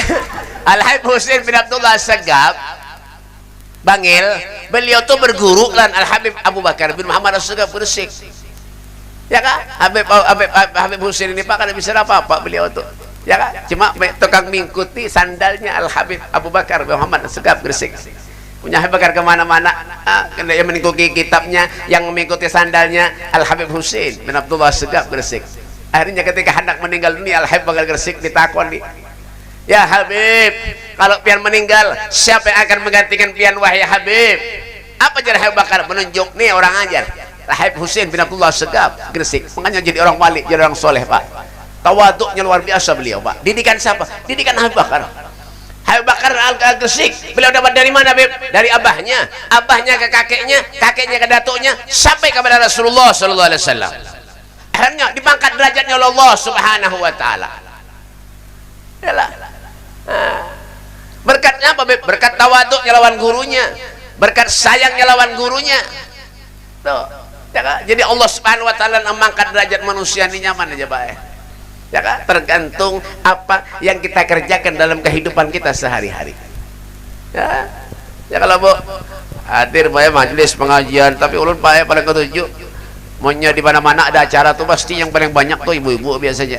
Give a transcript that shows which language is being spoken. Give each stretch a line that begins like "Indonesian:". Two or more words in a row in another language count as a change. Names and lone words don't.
Banjar: Al Habib Husin bin Abdullah Segap Bangil, beliau tuh berguru lan Al Habib Abu Bakar bin Muhammad Segap Gresik, ya kan? Habib Husin ini Pak kada bisa apa-apa beliau tuh, ya kan? Cuma tukang mengikuti sandalnya Al Habib Abu Bakar bin Muhammad Segap Gresik. Punya Habib Bakar kemana-mana, yang mengikuti kitabnya, yang mengikuti sandalnya Al Habib Husin bin Abdullah Segap Gresik. Akhirnya ketika hendak meninggal dunia Al Habib Bakar Gresik ditakoni, ya Habib, kalau pian meninggal siapa yang akan menggantikan pian wahai Habib? Apa jadi Habib Bakar menunjuk nih orang ajar Al Habib Husin bin Abdullah Segap Gresik, makanya jadi orang wali, jadi orang soleh Pak. Tawaduknya luar biasa beliau Pak. Didikan siapa? Didikan Habib Bakar. Habib Bakar Al-Gresik, beliau dapat dari mana Habib? Dari abahnya, abahnya ke kakeknya, kakeknya ke datuknya, sampai kepada Rasulullah
Arabic: صلى الله عليه وسلم.
Banjar: Akhirnya dipangkat derajatnya oleh Allah
Arabic: سبحانه وتعالى.
Banjar: Yalah. Berkatnya apa Habib? Berkat tawaduknya lawan gurunya, berkat sayangnya lawan gurunya. Tuh, jadi Allah
Arabic: سبحانه وتعالى
Banjar: mengangkat derajat manusia ini nyaman aja Pak. Ya kan? Tergantung apa yang kita kerjakan dalam kehidupan kita sehari-hari. Ya, ya kalau Bu hadir banyak majelis pengajian, tapi ulun Pak paling ketujuh, maunya di mana-mana ada acara tuh pasti yang paling banyak tuh ibu-ibu biasanya.